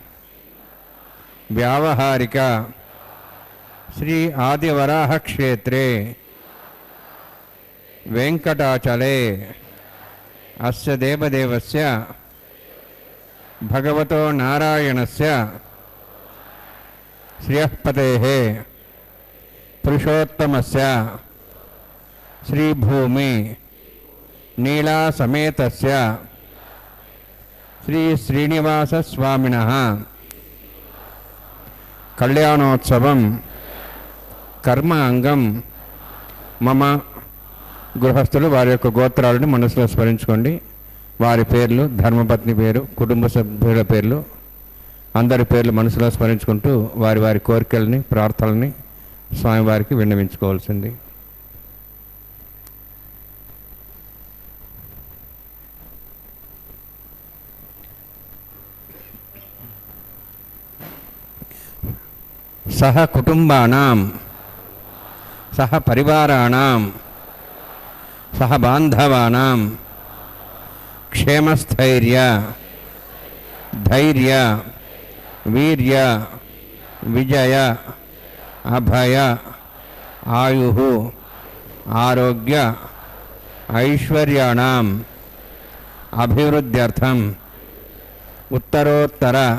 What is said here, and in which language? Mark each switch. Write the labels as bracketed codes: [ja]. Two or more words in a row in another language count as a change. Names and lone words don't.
[sa] व्यावहारिक श्री आदिवराह क्षेत्रे वेंकटाचले अस्य देवदेवस्य भगवतो नारायणस्य श्रियःपतेः पुरुषोत्तमस्य श्रीभूमि नीला समेतस्य श्री श्रीनिवासस्वामिनः कल्याणोत्सवं कर्म अंगं मम [te] గృహస్థులు వారి యొక్క గోత్రాలను మనసులో స్మరించుకోండి. వారి పేర్లు, ధర్మపత్ని పేరు, కుటుంబ సభ్యుల పేర్లు, అందరి పేర్లు మనసులో స్మరించుకుంటూ వారి వారి కోరికల్ని, ప్రార్థనల్ని స్వామివారికి విన్నవించుకోవాల్సింది. [sa] సహ కుటుంబానాం సహ పరివారాణాం सह बांधवानां क्षेमस्थैर्य धैर्य वीर्य विजय अभय आयुः आरोग्य ऐश्वर्याणां अभिवृद्ध्यर्थं उत्तरोत्तर